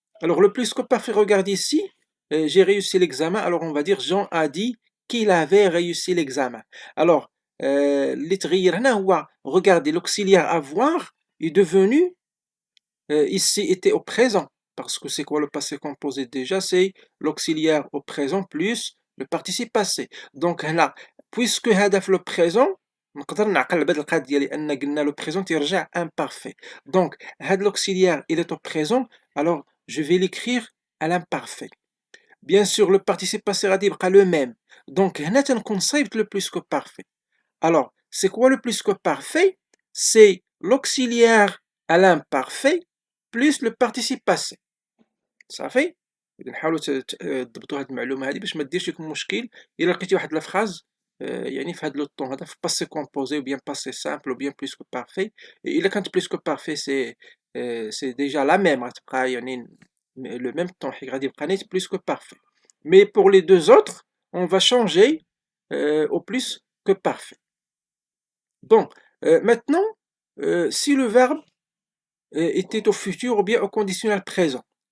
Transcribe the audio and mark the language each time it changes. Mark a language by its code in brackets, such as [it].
[fr] Alors le plus que parfait, regardez ici, j'ai réussi l'examen, alors on va dire Jean a dit qu'il avait réussi l'examen. Alors [ar] اللي تغير هنا هو [fr] regardez l'auxiliaire avoir est devenu ici était au présent parce que c'est quoi le passé composé déjà? C'est l'auxiliaire au présent plus le participe passé. [ar] Donc هنا puisque هذا في le présent نقدر نعقل على هاد القضية لأن قلنا لو بريزون تيرجع imparfait. [fr] Donc هاد l'auxiliaire il est au présent alors je vais l'écrire à l'imparfait. Bien sûr le participe passé [ar] غادي يبقى [fr] le même. Donc هنا [ar] تنكون صايبت [fr] le plus que parfait. Alors c'est quoi le plus que parfait? C'est l'auxiliaire à l'imparfait plus le participe passé. [ar] صافي؟ إذا نحاولوا تضبطوا هاد المعلومة هادي باش ما ديرش لكم مشكل إلا لقيتي واحد لا phrase يعني في هاد لو طون هذا في [fr] passé composé ou bien passé simple ou bien plus que parfait. إلا كانت plus que parfait c'est déjà la même [ar] غتبقى يعني [fr] le même temps [ar] حيت غادي يبقى نيت [fr] plus que parfait. Mais pour les deux autres on va changer au plus que parfait. Bon maintenant si le verbe était au futur ou bien au conditionnel présent.